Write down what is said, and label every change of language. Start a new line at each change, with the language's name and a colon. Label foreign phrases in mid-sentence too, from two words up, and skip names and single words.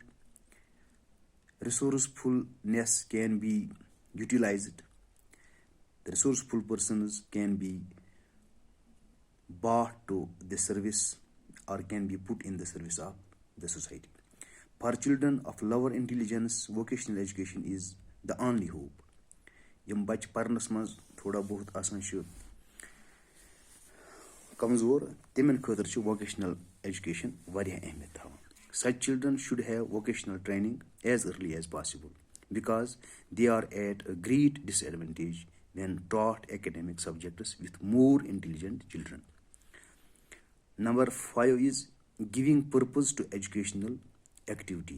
English: Resourcefulness can be utilized. The resourceful persons can be brought to the service or can be put in the service of the society. For children of lower intelligence, vocational education is the only hope.
Kashmiri: یِم بَچہِ پَرنَس منٛز تھوڑا بہت آسان چھِ कमज़ोर तमन खतर
English: vocational education
Kashmiri: वारियाह अहमियत थवान.
English: Such children should have vocational training as early as possible because they are at a great disadvantage when taught academic subjects with more intelligent children. Number 5 is giving purpose to educational activity.